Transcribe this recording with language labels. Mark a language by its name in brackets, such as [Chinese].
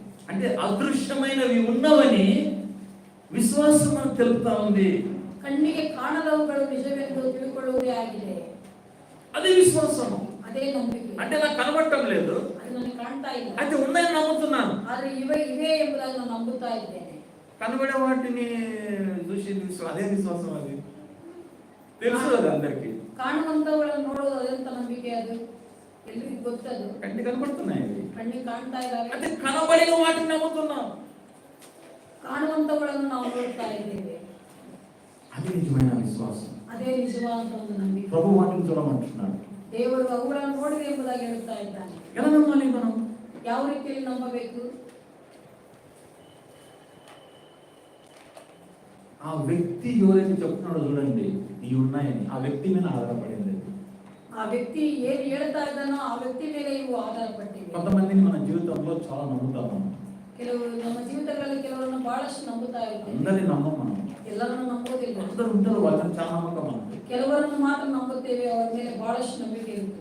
[Telugu] అంటే అదృశ్యమైనవి ఉన్నవని విశ్వాసం మనకు తెలుపుతా ఉంది. [Kannada] ಕಣ್ಣಿಗೆ ಕಾಣದವುಗಳು ನಿಜವೆಂದು ತಿಳ್ಕೊಳ್ಳುವುದೇ ಆಗಿದೆ. [Telugu] అదే విశ్వాసము, అదే [Kannada] ನಂಬಿಕೆ. [Telugu] అంటే నాకు కనబడటం లేదు, అది [Kannada] ನನಗೆ ಕಾಣ್ತಾ ಇಲ್ಲ, [Telugu] అయితే ఉన్నాయని నమ్ముతున్నాను. [Kannada] ಆದ್ರೆ ಇವೆ ಎಂಬುದಾಗಿ ನಾನು ನಂಬುತ್ತಾ ಇದ್ದೇನೆ. [Telugu] కనబడే వాటిని చూసి అదే విశ్వాసం. అది తెలుసు అది అందరికి. [Kannada] ಕಾಣುವಂತವುಗಳನ್ನು ನೋಡೋದು ಅದೆಂತ ನಂಬಿಕೆ? ಅದು ಎಲ್ರಿಗೂ ಗೊತ್ತದು. [Telugu] కంటి కనబడుతున్నాయి అవి. [Kannada] ಕಣ್ಣಿಗೆ ಕಾಣ್ತಾ ಇದ್ದಾವೆ, [Telugu] అంటే కనబడిన వాటిని నమ్ముతున్నాం. [Kannada] ಕಾಣುವಂತವುಗಳನ್ನು ನಾವು ನೋಡ್ತಾ ಇದ್ದೇವೆ. [Telugu] అది నిజమైన విశ్వాసం. [Kannada] ಅದೇ ನಿಜವಾದ ಒಂದು ನಂಬಿಕೆ. [Telugu] ప్రభు వాటిని చూడమంటున్నాడు. [Kannada] ದೇವರು ಅವುಗಳನ್ನು ನೋಡಿದೆ ಎಂಬುದಾಗಿ ಹೇಳುತ್ತಾ ಇದ್ದಾನೆ. [Telugu] ఎలా నమ్మాలి మనం? [Kannada] ಯಾವ ರೀತಿಯಲ್ಲಿ ನಂಬಬೇಕು? [Telugu] ఆ వ్యక్తి ఎవరైతే చెప్తున్నాడో చూడండి, ఇవి ఉన్నాయని, ఆ వ్యక్తి మీద ఆధారపడింది. [Kannada] ಆ ವ್ಯಕ್ತಿ ಏನು ಹೇಳ್ತಾ ಇದ್ದಾನೋ ಆ ವ್ಯಕ್ತಿ ಮೇಲೆ ಇವು ಆಧಾರಪಟ್ಟಿವೆ. [Telugu] కొంతమందిని మన జీవితంలో చాలా నమ్ముతాము, [Kannada] ಕೆಲವರು ನಮ್ಮ ಜೀವಿತಗಳಲ್ಲಿ ಕೆಲವರನ್ನು ಬಹಳಷ್ಟು ನಂಬುತ್ತಾ ಇದ್ದೇವೆ. [Telugu] అందరిని నమ్మం మనం. [Kannada] ಎಲ್ಲರನ್ನು ನಂಬೋದಿಲ್ಲ. [Telugu] అందరూ ఉంటారు, వాళ్ళని చాలా నమ్మకం మనకి. [Kannada] ಕೆಲವರನ್ನು ಮಾತ್ರ ನಂಬುತ್ತೇವೆ, ಅವರ ಮೇಲೆ ಬಹಳಷ್ಟು ನಂಬಿಕೆ ಇರುತ್ತೆ.